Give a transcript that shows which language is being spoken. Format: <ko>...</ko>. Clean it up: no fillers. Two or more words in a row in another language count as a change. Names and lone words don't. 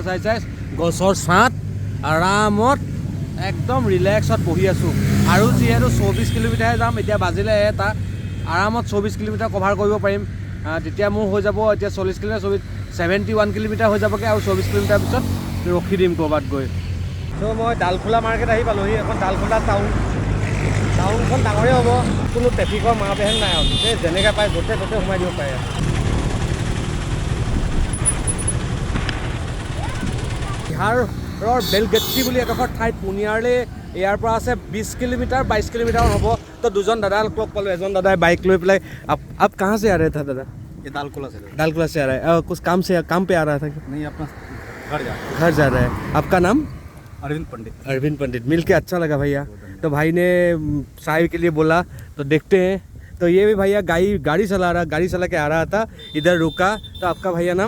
<as>চাই চাই গছৰ ছাঁত আৰামত একদম ৰিলেক্সত বহি আছোঁ আৰু যিহেতু 24 কিলোমিটাৰহে যাম এতিয়া বাজিলে এটা আৰামত 24 কিলোমিটাৰ কভাৰ কৰিব পাৰিম তেতিয়া মোৰ হৈ যাব এতিয়া 40 কিলোমিটাৰ 71 কিলোমিটাৰ হৈ যাবগৈ আৰু 24 কিলোমিটাৰ পিছত ৰখি দিম ক'ৰবাত গৈ তো মই ডালখোলা মাৰ্কেট আহি পালোহি এখন ডালখোলা টাউনখন ডাঙৰেই হ'ব কোনো ট্ৰেফিকৰ মাৰ বেহেন নাই আৰু যেনেকৈ পায় য'তে ত'তে সোমাই দিব পাৰে বিহাৰৰ বেলগেট্টি বুলি এডোখৰ ঠাইত পুৰ্ণিয়ালৈ ইয়াৰ পৰা আছে 20 কিলোমিটাৰ 22 কিলোমিটাৰ হ'ব তো দুজন দাদা লগ পালোঁ এজন দাদাই বাইক লৈ পেলাই</as> <hi>आप कहाँ से आ रहे थे दादा ये दालकोला से आ रहा है कुछ काम पे आ रहा था नहीं अपना घर जा रहा है आपका नाम अरविंद पंडित मिल के अच्छा लगा भैया तो भाई ने चाय के लिए बोला तो देखते हैं तो ये भी भैया गाड़ी चला के आ रहा था इधर रुका तो आपका भैया नाम</hi>